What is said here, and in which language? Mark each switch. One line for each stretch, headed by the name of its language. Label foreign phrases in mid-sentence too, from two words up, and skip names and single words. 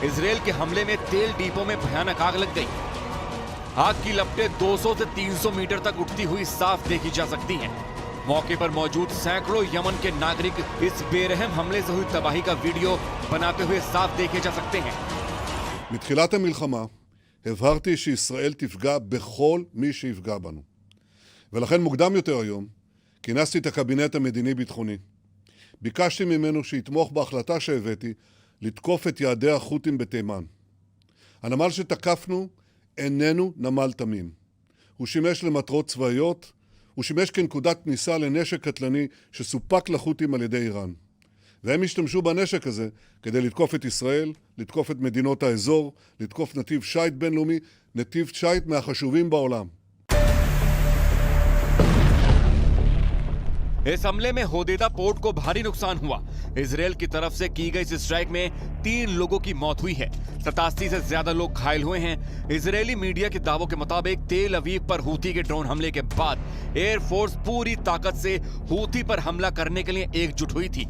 Hindi: इजरायल के हमले में तेल डिपो में भयानक आग लग गई। आग की लपटें 200 से 300 मीटर तक उठती हुई साफ देखी जा सकती हैं। मौके पर मौजूद सैकड़ों यमन के नागरिक इस बेरहम हमले से हुई तबाही का वीडियो बनाते हुए साफ देखे जा सकते हैं।
Hebrew: מתחילת המלחמה הבהרתי שישראל תפגע בכל מי שיפגע בנו. ולכן מוקדם יותר היום כינסתי את הקבינט המדיני-ביטחוני. ביקשתי ממנו שיתמוך בהחלטה שהבאתי לתקוף את יעדי החות'ים בתימן. הנמל שתקפנו איננו נמל תמים. הוא שימש למטרות צבאיות, הוא שימש כנקודת כניסה לנשק קטלני שסופק לחות'ים על ידי איראן. והם השתמשו בנשק הזה כדי לתקוף את ישראל, לתקוף את מדינות האזור, לתקוף נתיב שייט בינלאומי, נתיב שייט מהחשובים בעולם.
Hindi: इस हमले में होदेदा पोर्ट को भारी नुकसान हुआ। इजरायल की तरफ से की गई इस स्ट्राइक में 3 लोगों की मौत हुई है। 87 से ज्यादा लोग घायल हुए हैं। इजरायली मीडिया के दावों के मुताबिक तेल अवीव पर हूती के ड्रोन हमले के बाद एयरफोर्स पूरी ताकत से हूती पर हमला करने के लिए एकजुट हुई थी।